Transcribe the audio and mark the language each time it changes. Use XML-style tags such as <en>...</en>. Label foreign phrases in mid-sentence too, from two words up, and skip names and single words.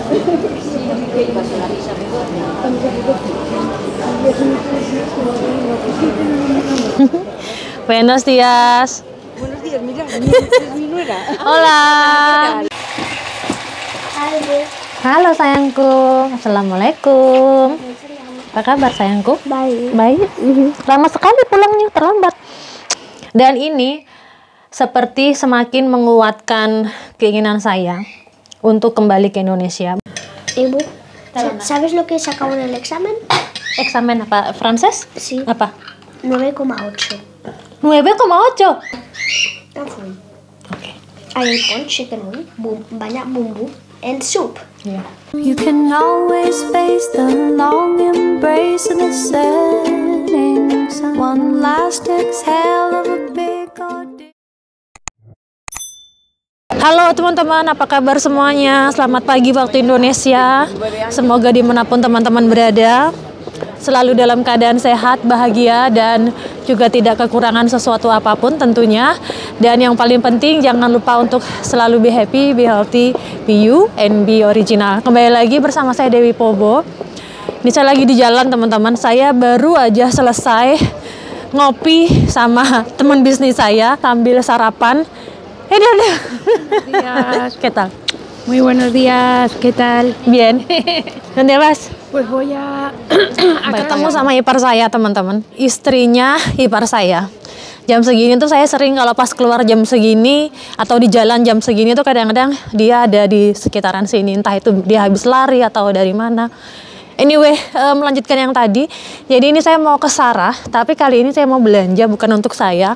<es>Buenos días. Buenos días, mira, es mi nuera. Hola.</es> <id>Halo. Halo sayangku. Assalamualaikum. Apa kabar sayangku? Baik. Baik. Lama sekali pulangnya, terlambat. Dan ini seperti semakin menguatkan keinginan saya untuk kembali ke Indonesia. Ibu,</id> <es>¿sabes lo que sacamos en el examen?</es> <id>Eksamen apa? Frances?</id> <es>Sí.</es> <id>Apa? 9,8. 9,8. Ampun. Oke.</id> <en>Hay con chicken wing,</en> <id>banyak bumbu,</id> <en>and soup.</en> <id>Iya.</id> <en>You can always face the long embrace of the setting sun. One last exhale of a big ordeal.</en> <id>Halo teman-teman, apa kabar semuanya? Selamat pagi waktu Indonesia. Semoga dimanapun teman-teman berada, selalu dalam keadaan sehat, bahagia, dan juga tidak kekurangan sesuatu apapun tentunya. Dan yang paling penting, jangan lupa untuk selalu</id> <en>be happy, be healthy, be you, and be original.</en> <id>Kembali lagi bersama saya Dewi Pobo. Ini saya lagi di jalan teman-teman. Saya baru aja selesai ngopi sama teman bisnis saya sambil sarapan.</id> <es>¿Qué tal? Muy buenos días, ¿qué tal? Bien. ¿Dónde vas? Pues voy a</es> <id>Ketemu sama ipar saya teman-teman, istrinya ipar saya. Jam segini tuh saya sering kalau pas keluar jam segini atau di jalan jam segini tuh kadang-kadang dia ada di sekitaran sini, entah itu dia habis lari atau dari mana. Anyway, melanjutkan yang tadi. Jadi ini saya mau ke Sarah, tapi kali ini saya mau belanja bukan untuk saya.</id>